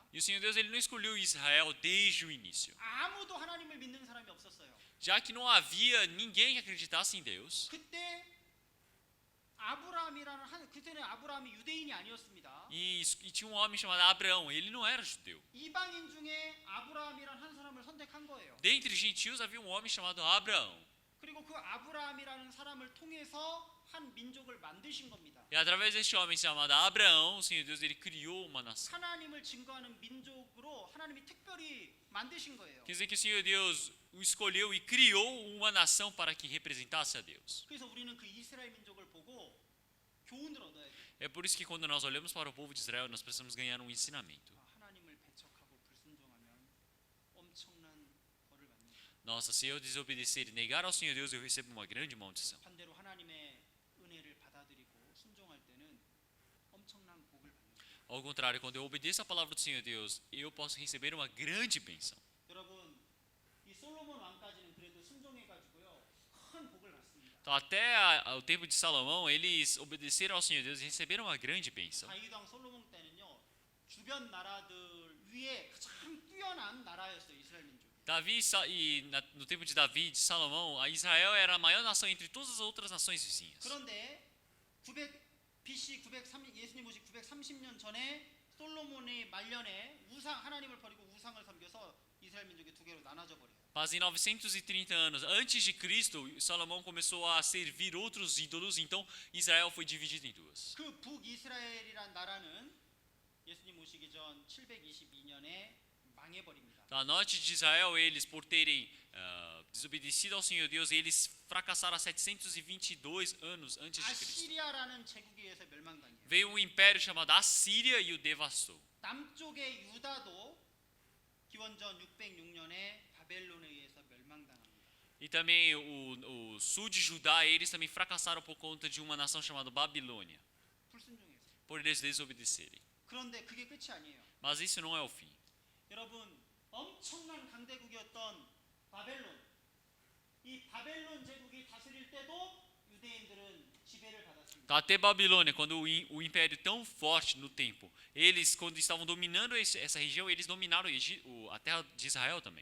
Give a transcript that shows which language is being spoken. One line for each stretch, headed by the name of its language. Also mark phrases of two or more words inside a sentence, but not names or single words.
Portuguese: E o Senhor Deus ele não escolheu Israel desde o início.
Korean: 아무도 하나님을 믿는 사람이 없었어요.
Portuguese: Já que não havia ninguém que acreditasse em Deus,
Korean: 그때 아브라함이라는 그때는 아브라함이 유대인이 아니었습니다.
Portuguese: e tinha um homem chamado Abraão, ele não era judeu.
Korean: 이방인 중에 아브라함이라는 한 사람을 선택한 거예요.
Portuguese: Dentre gentios havia um homem chamado Abraão.
Korean: 그리고 그 아브라함이라는 사람을 통해서 한 민족을 만드신 겁니다.
Portuguese: E através deste homem chamado Abraão, o Senhor Deus ele criou uma nação.
Korean: 하나님을 증거하는 민족으로 하나님이 특별히 만드신 거예요.
Portuguese: Quer dizer que o Senhor Deus o escolheu e criou uma nação para que representasse a Deus.
Korean: 그래서 우리는 그 이스라엘 민족을 보고 교훈을 얻어야 돼요.
Portuguese: É por isso que quando nós olhamos para o povo de Israel, nós precisamos ganhar um ensinamento.
Korean: 하나님을 배척하고 불순종하면 엄청난 벌을 받습니다.
Portuguese: nossa, se eu desobedecer e negar ao Senhor Deus, eu recebo uma grande maldição.
Korean: 반대로 하나님의 은혜를 받아들이고 순종할 때는 엄청난 복을 받는 거예요.
Portuguese: Ao contrário, quando eu obedeço a palavra do Senhor Deus, eu posso receber uma grande bênção.
Korean: 여러분, 이 솔로몬 왕까지는 그래도 순종해가지고요 큰 복을 받습니다.
Portuguese: Então, até o tempo de Salomão, eles obedeceram ao Senhor Deus e receberam uma grande bênção.
Korean: 다윗 왕 솔로몬 때는요 주변 나라들 위에 가장 뛰어난 나라였어요 이스라엘 민족이.
Portuguese: No tempo de Davi e de Salomão, a Israel era a maior nação entre todas as outras nações vizinhas.
Korean: 그런데 BC 930 예수님 오시 930년 전에 솔로몬의 말년에 하나님을 버리고 우상을 섬겨서 이스라엘 민족이 두 개로 나눠져 버려요.
Portuguese: Mas em 930 anos antes de Cristo, Salomão começou a servir outros ídolos, então Israel foi dividido em duas.
Korean: 그 북이스라엘이란 나라는 예수님 오시기 전 722년에 망해버립니다.
Portuguese: A norte de Israel, eles por terem desobedecido ao Senhor Deus, eles fracassaram há 722 anos antes de Cristo.
Korean: 아시리아라는 제국에 의해서 멸망당해요.
Portuguese: Veio um império chamado Assíria e o devastou.
Korean: 남쪽의 유다도 기원전 606년에 바벨론에 의해서 멸망당합니다.
Portuguese: E também o sul de Judá, eles também fracassaram por conta de uma nação chamada Babilônia,
Korean: 불순종해서.
Portuguese: por eles desobedecerem.
Korean: 그런데 그게 끝이 아니에요.
Portuguese: Mas isso não é o fim.
Korean: 여러분, 엄청난 강대국이었던 바벨론, 이 바벨론 제국이 다스릴 때도 유대인들은 지배를 받았습니다.
Portuguese: Até Babilônia, quando o império tão forte no tempo, eles quando estavam dominando essa região, eles dominaram a terra de Israel também.